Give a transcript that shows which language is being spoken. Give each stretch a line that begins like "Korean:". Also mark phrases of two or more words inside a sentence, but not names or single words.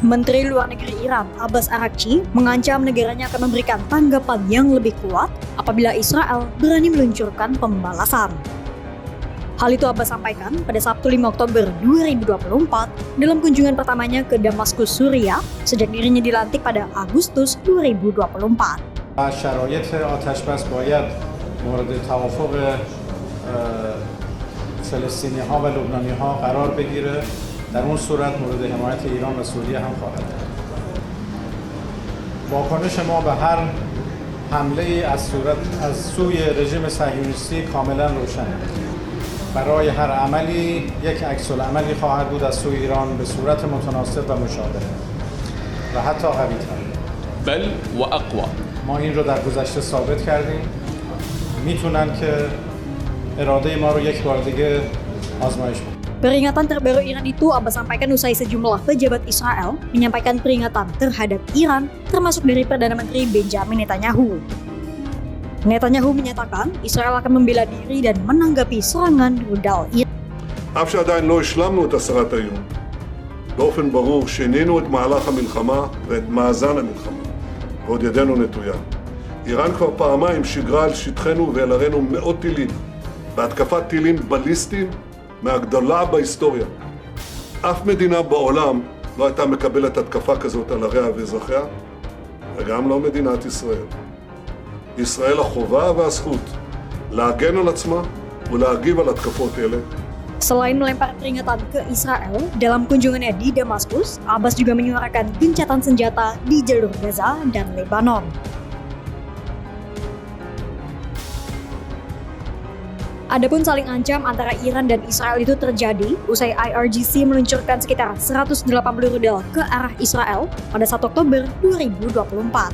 Indonesian: Menteri Luar Negeri Iran, Abbas Araghchi, mengancam negaranya akan memberikan tanggapan yang lebih kuat apabila Israel berani meluncurkan pembalasan. Hal itu Abbas sampaikan pada Sabtu 5 Oktober 2024 dalam kunjungan pertamanya ke Damaskus, Suriah sejak dirinya dilantik pada Agustus 2024.
Persian: شرایط آتش‌بس باید مورد توافق فلسطینی‌ها و لبنانی‌ها قرار بگیره. در اون صورت مورد حمایت ایران و سوریه هم خواهد بود. واکنش ما به هر حمله از سوی رژیم صهیونیستی کاملا روشنه. برای هر عملی یک عکس‌العملی خواهد بود از سوی ایران به صورت متناسب و مشابه و حتی قوی‌تر.
Arabic: بل و اقوى.
Persian: ما این رو در گذشته ثابت کردیم. میتونن که اراده ما رو یک بار دیگه آزمایش کنن.
Indonesian: Peringatan terbaru Iran itu Abbas sampaikan usai sejumlah pejabat Israel menyampaikan peringatan terhadap Iran, termasuk dari Perdana Menteri Benjamin Netanyahu. Netanyahu menyatakan Israel akan membela diri dan menanggapi serangan rudal Iran.
Hebrew: אף שעדיין לא השלמנו את הסרת האיום, באופן ברור שינינו את מהלך המלחמה ואת מאזן המלחמה, ועוד ידנו נטויה. איראן כבר פעמיים שיגרה על שטחנו ואל ערינו מאות טילים, בהתקפת טילים בליסטיים מהגדולה בהיסטוריה. אף מדינה בעולם לא הייתה מקבלת התקפה כזאת על עריה ואזרחיה, וגם לא מדינת ישראל. ישראל החובה והזכות להגן על עצמה ולהגיב על התקפות אלה.
Indonesian: Selain melempar peringatan ke Israel, dalam kunjungannya di Damaskus, Abbas juga menyuarakan gencatan senjata di jalur Gaza dan Lebanon. Adapun saling ancam antara Iran dan Israel itu terjadi usai IRGC meluncurkan sekitar 180 rudal ke arah Israel pada 1 Oktober 2024.